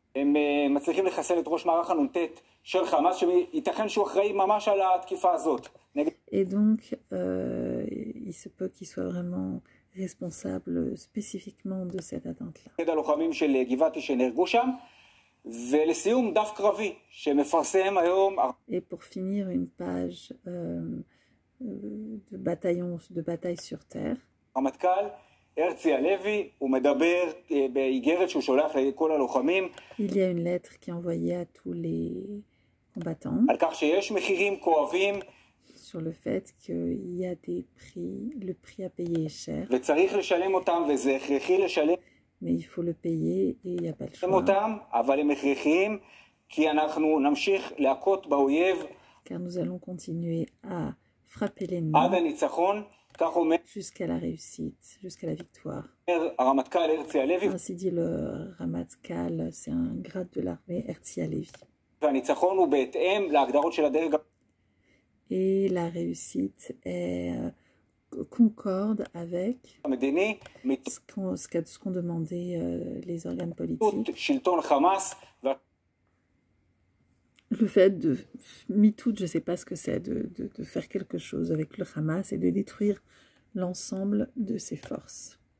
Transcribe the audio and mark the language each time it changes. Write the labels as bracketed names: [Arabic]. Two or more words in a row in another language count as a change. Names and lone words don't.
[French] Et donc, il se peut qu'il soit vraiment responsable spécifiquement de cette atteinte-là. Et pour finir, une page de bataillons, de batailles sur terre. [Hebrew] הרמטכ"ל הרצי הלוי, הוא מדבר באיגרת שהוא שולח לכל הלוחמים. [French] Il y a une lettre qui est envoyée à tous les combattants [Hebrew] על כך שיש מחירים כואבים. [French] sur le fait qu'il y a des prix, le prix à payer est cher. [Hebrew] וצריך לשלם אותם, וזה הכרחי לשלם. [French] Mais il faut le payer et il n'y a pas le choix. [Hebrew] אותם, אבל הם הכרחיים, כי אנחנו נמשיך להכות באויב. [French] Car nous allons continuer à frapper l'ennemi [Hebrew] עד הניצחון. [French] jusqu'à la réussite, jusqu'à la victoire. [Hebrew] הרמטכ"ל [French] Ainsi dit le Ramatkal, c'est un grade de l'armée, Herzi Halevi. [Hebrew] והניצחון הוא בהתאם להגדרות של הדרג. [French] Et la réussite est concorde avec ce qu'ont demandé les organes politiques. Le fait de mitout, je ne sais pas ce que c'est, de faire quelque chose avec le Hamas et de détruire l'ensemble de ses forces.